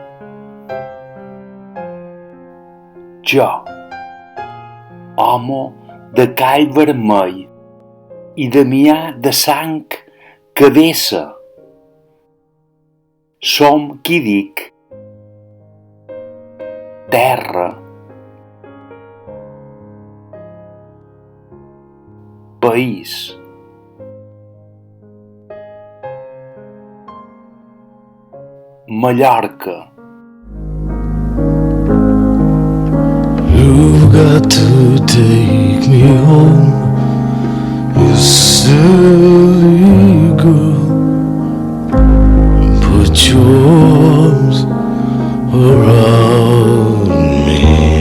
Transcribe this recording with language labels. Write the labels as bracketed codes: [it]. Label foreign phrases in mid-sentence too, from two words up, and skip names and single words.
[ca] Jo, home de call vermell i Damià de sang que vessa, som qui dic terra, país. Mallorca. [en] You've got to take me home, you silly girl. Put your arms around me.